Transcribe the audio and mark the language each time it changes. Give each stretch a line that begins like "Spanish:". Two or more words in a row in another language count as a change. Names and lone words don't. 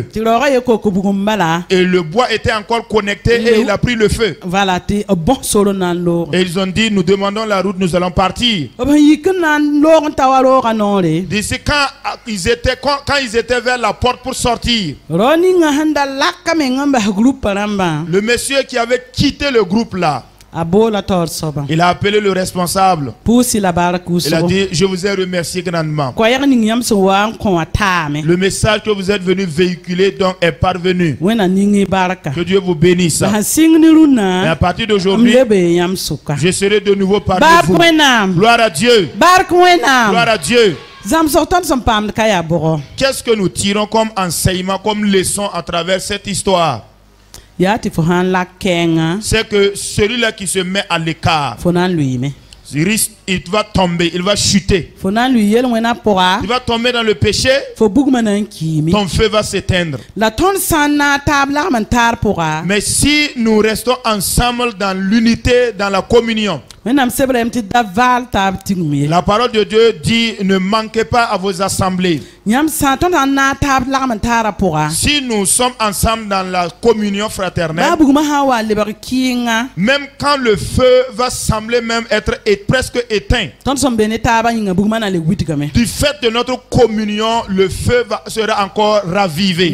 Mossi: tɩ raoogã ye kok bugum bala
French: Et le bois était encore connecté et il a pris le feu.
Mossi: vala tɩ b bõs sor n na n loog
French: Et ils ont dit, nous demandons la route, nous allons partir.
Mossi: b sẽn yik n na n loog n ta wa roogã noore
French: D'ici quand ils étaient vers la porte pour sortir,
Mossi: rao ninga sẽn da laka meng n bas groupe rãmbã
French: le monsieur qui avait quitté le groupe là,
Mossi: a boola taoor soabã
French: il a appelé le responsable.
Mossi: pʋʋsɩ la bark
French: Il a
Mossi: wʋsgo
French: dit, je vous ai remercié grandement.
Mossi: koɛɛg ning yãmb sẽn wa n kõ wã taame
French: Le message que vous êtes venu véhiculer donc est parvenu.
Mossi: wẽna ning y barka
French: Que Dieu vous bénisse.
Mossi: la sẽn sɩng ne
French: Et à
Mossi: rũnã
French: partir
Mossi: m
French: d'aujourd'hui,
Mossi: le bee yãmb sʋka
French: je serai de nouveau parmi
Mossi: bark
French: vous.
Mossi: wẽnnaam
French: Gloire à Dieu.
Mossi: bark
French: Gloire
Mossi: wẽnnaam
French: à Dieu.
Mossi: zãmsg tõnd sẽn paamd ka yaa bʋgɔ
French: Qu'est-ce que nous tirons comme enseignement, comme leçon à travers cette histoire?
Mossi: yaa tɩ fo sãn lak kɛɛngã
French: C'est que celui-là qui se met à l'écart,
Mossi: fo na n lʋɩɩme
French: il va tomber, il va chuter.
Mossi: fo na n lʋɩ yel-wẽnã pʋga
French: Il va tomber dans le péché,
Mossi: fo bugmã na n kiime
French: ton feu va s'éteindre.
Mossi: la tõnd sã n na n taab lagm n taar pʋga
French: Mais si nous restons ensemble dans l'unité, dans la communion, La parole de Dieu dit ne manquez pas à vos assemblées. Si nous sommes ensemble dans la communion fraternelle, même quand le feu va sembler même être presque éteint, du fait de notre communion, le feu sera encore ravivé.